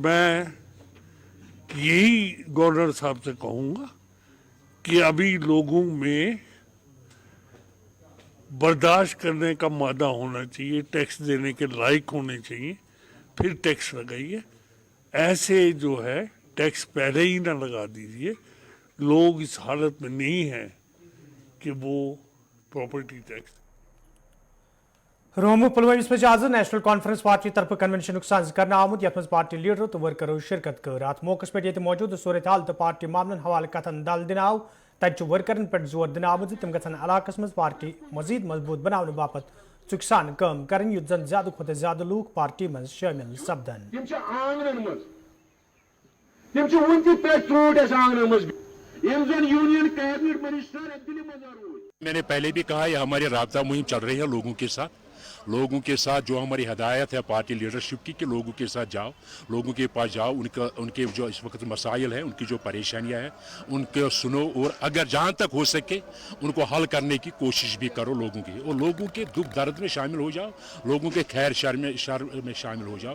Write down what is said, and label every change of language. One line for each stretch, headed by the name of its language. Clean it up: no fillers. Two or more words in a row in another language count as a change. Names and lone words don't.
Hindi: मैं यही गवर्नर साहब से कहूँगा कि अभी लोगों में बर्दाश्त करने का मादा होना चाहिए, टैक्स देने के लायक होने चाहिए, फिर टैक्स लगाइए। ऐसे जो है टैक्स पहले ही ना लगा दीजिए। लोग इस हालत में नहीं है कि वो
English: property tax.
Kashmiri: रोमू पुलवामा में आज नेशनल कॉन्फ्रेंस पार्टी तरफ कन्वेंशन सन्स करना आमुत, यथ पार्टी लीडरों तो वर्करों शिरकत कर। अत मौके पे ये मौजूद सूरत हाल तो पार्टी मामलन हवाले कथन दाल दिनाव, तत वर्करन पे जोर दिन आमुत तम गन इलाकस मज पार्टी मजीद मजबूत बनाने बापत चुकसान काम करें, युद्ध जन ज्यादा खुद ज्यादा लोग पार्टी में शामिल सपदन।
Hindi: मैंने पहले भी कहा, यह हमारी राबता मुहिम चल रही है लोगों के साथ जो हमारी हदायत है
English: party leadership
Hindi: की कि लोगों के साथ जाओ, लोगों के पास जाओ, उनके जो इस वक्त मसाइल हैं, उनकी जो परेशानियां हैं, उनको सुनो और अगर जहां तक हो सके उनको हल करने की कोशिश भी करो लोगों की, और लोगों के दुख दर्द में शामिल हो जाओ, लोगों के खैर शर में शामिल हो जाओ।